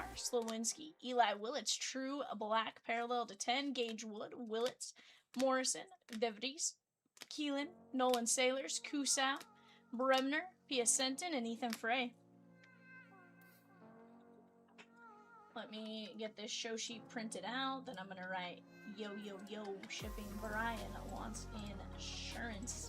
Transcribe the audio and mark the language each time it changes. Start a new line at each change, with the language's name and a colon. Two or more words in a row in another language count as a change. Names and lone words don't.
English: Slowinski, Eli Willits, True Black, parallel to 10, Gage Wood, Willits, Morrison, DeVries, Keelan, Nolan Sailors, Kusau, Bremner, Pia Senton, and Ethan Frey. Let me get this show sheet printed out. Then I'm going to write, yo, yo, yo, shipping Brian wants insurance.